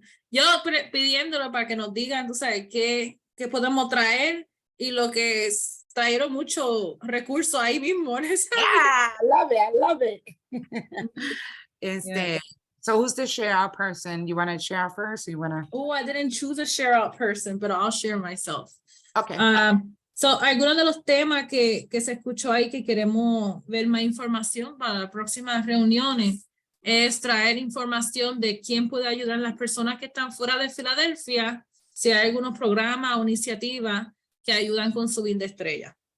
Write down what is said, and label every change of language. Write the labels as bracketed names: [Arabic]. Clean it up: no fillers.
[Spanish] Yo pidiéndolo para que nos digan, tú sabes, qué podemos traer y lo que trajeron muchos recursos ahí mismo. [English] Yeah, I love it. Yeah. So who's the share out person? You want to share out first? Or you want to? Oh, I didn't choose a share out person, but I'll share myself. Okay. [Spanish] So, algunos de los temas que se escuchó ahí que queremos ver más información para las próximas reuniones es traer información de quién puede ayudar a las personas que están fuera de Filadelfia, si hay algunos programas o iniciativas que ayudan con su BIN de estrella.